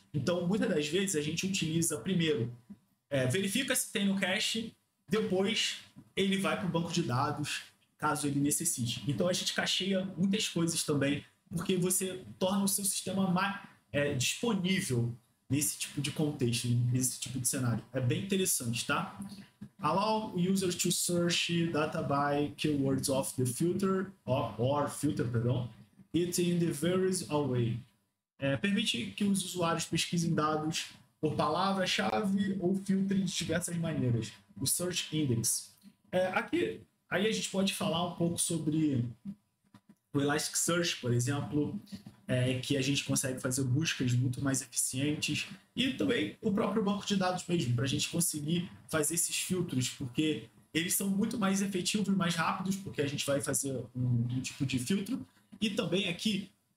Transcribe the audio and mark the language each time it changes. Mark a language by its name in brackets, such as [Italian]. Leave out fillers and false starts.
[Portuguese] Então, muitas das vezes, a gente utiliza primeiro, verifica se tem no cache, depois ele vai para o banco de dados, caso ele necessite. Então, a gente cacheia muitas coisas também, porque você torna o seu sistema mais disponível nesse tipo de contexto, nesse tipo de cenário. É bem interessante, tá? [English] Allow users to search data by keywords of the filter, or filter, [Portuguese] perdão, [English] it in the various way. [Portuguese] Permite que os usuários pesquisem dados por palavra-chave ou filtrem de diversas maneiras. O Search Index. Aí a gente pode falar um pouco sobre o Elasticsearch, por exemplo, que a gente consegue fazer buscas muito mais eficientes, e também o próprio banco de dados mesmo, para a gente conseguir fazer esses filtros, porque eles são muito mais efetivos e mais rápidos, porque a gente vai fazer um tipo de filtro, e também aqui,